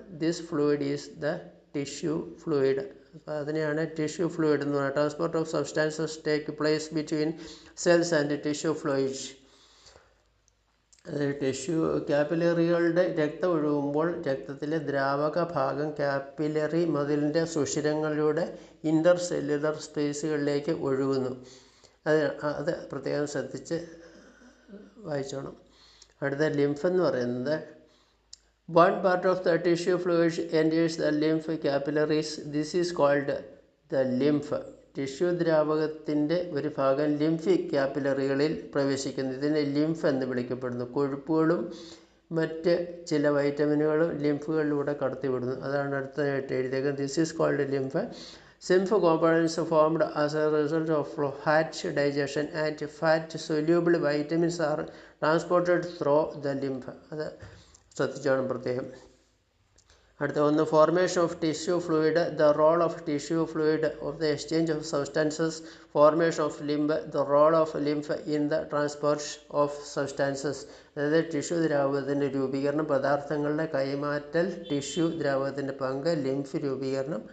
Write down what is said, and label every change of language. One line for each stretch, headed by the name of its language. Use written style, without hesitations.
English: This fluid is the tissue fluid.
Malayalam: അപ്പോൾ അതിനെയാണ് tissue fluid എന്ന് പറയുന്നത്.
English: Transport of substances take place between cells and tissue fluid.
Malayalam: Tissue കാപ്പിലറികളുടെ രക്തം ഒഴുകുമ്പോൾ രക്തത്തിലെ ദ്രാവക ഭാഗം കാപ്പിലറി മതിലിൻ്റെ സുഷിരങ്ങളിലൂടെ ഇൻ്റർ സെല്ലുലർ സ്പേസുകളിലേക്ക് ഒഴുകുന്നു. അത് പ്രത്യേകം ശ്രദ്ധിച്ച് വായിച്ചോണം. അടുത്ത ലിംഫ് എന്ന് പറയുന്നത്
English: one part of the tissue fluid enters the lymph capillaries. This is called the lymph.
Malayalam: Tissue ദ്രാവകത്തിൻ്റെ ഒരു ഭാഗം ലിംഫിക് ക്യാപ്പിലറികളിൽ പ്രവേശിക്കുന്നു. ഇതിനെ ലിംഫ് എന്ന് വിളിക്കപ്പെടുന്നു. കൊഴുപ്പുകളും മറ്റ് ചില വൈറ്റമിനുകളും ലിംഫുകളിലൂടെ കടത്തിവിടുന്നു. അതാണ് അടുത്തതായിട്ട് എഴുതിയേക്കുന്നത്.
English: This is called lymph. Lymph components formed as a result of fat digestion and fat soluble vitamins are transported through the lymph.
Malayalam: അത് ശ്രദ്ധിച്ചോണം പ്രത്യേകം. അടുത്ത ഒന്ന്
English: Formation of tissue fluid. The role of tissue fluid of the exchange of substances. Formation of lymph. The role of lymph in the transport of substances.
Malayalam: അതായത് tissue ദ്രാവകത്തിൻ്റെ രൂപീകരണം, പദാർത്ഥങ്ങളുടെ കൈമാറ്റൽ, tissue ദ്രാവകത്തിൻ്റെ പങ്ക്, lymph രൂപീകരണം.